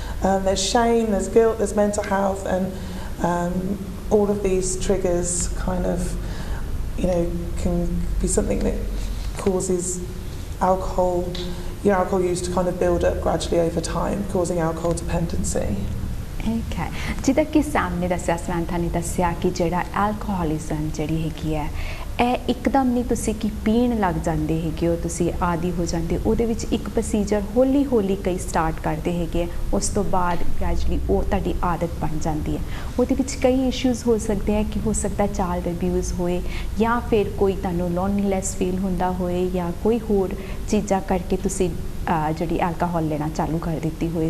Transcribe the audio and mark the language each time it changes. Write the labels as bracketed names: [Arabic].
[English] There's shame, there's guilt, there's mental health, and all of these triggers kind of, you know, can be something that causes your alcohol use to kind of build up gradually over time, causing alcohol dependency. [Punjabi] Okay. जिदा कि सामने दसिया Samantha ने दसिया कि जेड़ा alcoholism जड़ी हैगी है ਇਹ ਇੱਕਦਮ ਨਹੀਂ ਤੁਸੀਂ ਕਿ ਪੀਣ ਲੱਗ ਜਾਂਦੇ ਹੈਗੇ ਹੋ, ਤੁਸੀਂ ਆਦੀ ਹੋ ਜਾਂਦੇ, ਉਹਦੇ ਵਿੱਚ ਇੱਕ ਪ੍ਰੋਸੀਜਰ ਹੌਲੀ ਹੌਲੀ ਕਈ ਸਟਾਰਟ ਕਰਦੇ ਹੈਗੇ ਆ, ਉਸ ਤੋਂ ਬਾਅਦ ਗ੍ਰੈਜੂਅਲੀ ਉਹ ਤੁਹਾਡੀ ਆਦਤ ਬਣ ਜਾਂਦੀ ਹੈ। ਉਹਦੇ ਵਿੱਚ ਕਈ ਇਸ਼ੂਜ਼ ਹੋ ਸਕਦੇ ਆ ਕਿ ਹੋ ਸਕਦਾ ਚਾਈਲਡ ਅਬਿਊਜ਼ ਹੋਏ ਜਾਂ ਫਿਰ ਕੋਈ ਤੁਹਾਨੂੰ ਲੋਨਲੀਨੈਸ ਫੀਲ ਹੁੰਦਾ ਹੋਏ ਜਾਂ ਕੋਈ ਹੋਰ ਚੀਜ਼ਾਂ ਕਰਕੇ ਤੁਸੀਂ ਜਿਹੜੀ ਐਲਕੋਹਲ ਲੈਣਾ ਚਾਲੂ ਕਰ ਦਿੱਤੀ ਹੋਏ।